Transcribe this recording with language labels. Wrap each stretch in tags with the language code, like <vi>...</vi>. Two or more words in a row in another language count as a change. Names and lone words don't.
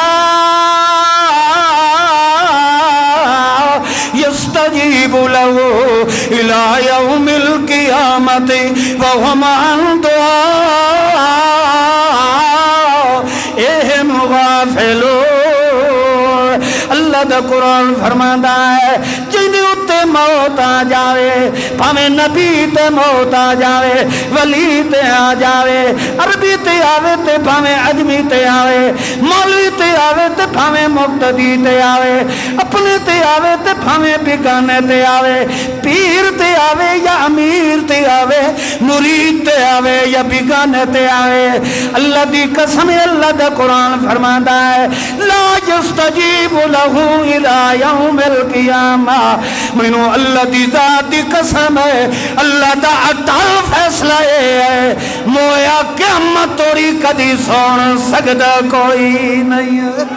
<ar>يستجيب له إلى يوم القيامة وهم عن دعائهم غافلون.</ar> <pa>اللہ دا قرآن فرماندا ہے جن اتے موت آ جاوے بھاویں نبی تے موت آ جاوے ولی تے آ جاوے عربی تے آوے تے بھاویں عجمی تے آوے مولوی تے آوے تے بھاویں مقتدی تے آوے اپنے تے آوے تے بھاویں بیگانے تے آوے پیر تے آوے یا امیر تے آوے مرید تے آوے یا بیگانے تے آوے. اللہ دی قسم اللہ دا قرآن فرماندا ہے</pa> <ar>لا یستجیب لہ الى یوم القیامہ.</ar> <pa>مینوں اللہ دی ذات دی قسم ہے اللہ دا عدل فیصلہ ہے مویا قیامت توڑی کدی سن سکدا کوئی نہیں ہے.</pa>